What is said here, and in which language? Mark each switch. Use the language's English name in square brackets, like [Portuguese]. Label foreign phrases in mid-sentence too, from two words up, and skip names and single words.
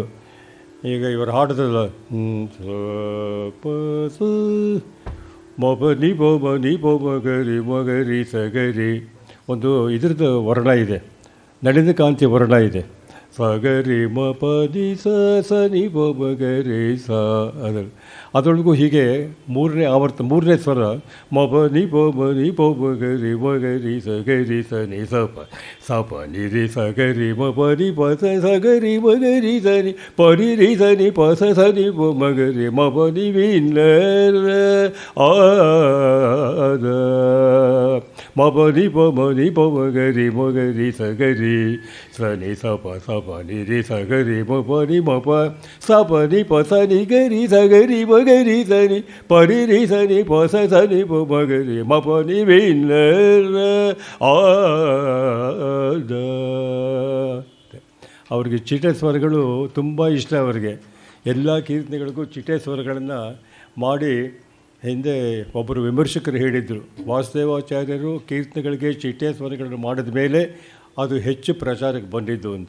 [Kannada] ಈಗ ಇವರು ಹಾಡೋದಲ್ಲ ಮೊಬನಿ ಬೋಬನಿ ಬೋಬಗರಿ ಮಗರಿ ಸಗರಿ ಒಂದು ಇದ್ರದ್ದು ವರ್ಣ ಇದೆ, ನಳಿನ ಕಾಂತಿ ವರ್ಣ ಇದೆ. ಸಗರಿ ಮ ಪದಿ ಸ ನಿ ಬೋಬಗರಿ ಸ ಅದರೊಳಗೂ ಹೀಗೆ ಮೂರನೇ ಆವರ್ತ ಮೂರನೇ ಸ್ವರ ಮೊಬನಿ ಬೋಬನಿ ಬೋಬಗರಿ ಮಗರಿ ಸಗರಿ ಸ ನಿ ಸಪ ಸಪ ನಿ ರಿ ಸಗರಿ ಮ ಪರಿ ಪ ಸಗರಿ ಮಗರಿ ಸ ನಿ ಪರಿ ರಿ ಸ ನಿ ಪ ಸ ನಿ ಬೊ ಮಗರಿ ಮ ಪನಿ ವಿನ ಆದ ಮ ಪನಿ ಪ ಮನಿ ಪ ಮಗರಿ ಮಗರಿ ಸಗರಿ ಸ ನಿ ಸಪ ಸಪ ನಿ ರಿ ಸಗರಿ ಮ ಪನಿ ಮ ಪ ಸಪ ನಿ ಪ ಸ ನಿ ಗರಿ ಸಗರಿ ಮಗರಿ ಸ ನಿ ಪರಿ ರಿ ಸ ನಿ ಪ ಸ ನಿ ಪ ಮಗರಿ ಮ ಪನಿ ವಿನ ಆದ. ಅವ್ರಿಗೆ ಚಿಟೆ ಸ್ವರಗಳು ತುಂಬ ಇಷ್ಟ. ಅವರಿಗೆ ಎಲ್ಲ ಕೀರ್ತನೆಗಳಿಗೂ ಚಿಟೆ ಸ್ವರಗಳನ್ನು ಮಾಡಿ ಹಿಂದೆ ಒಬ್ಬರು ವಿಮರ್ಶಕರು ಹೇಳಿದರು, ವಾಸುದೇವಾಚಾರ್ಯರು ಕೀರ್ತನೆಗಳಿಗೆ ಚಿಟೆ ಸ್ವರಗಳನ್ನು ಮಾಡಿದ ಮೇಲೆ ಅದು ಹೆಚ್ಚು ಪ್ರಚಾರಕ್ಕೆ ಬಂದಿದ್ದು ಅಂತ.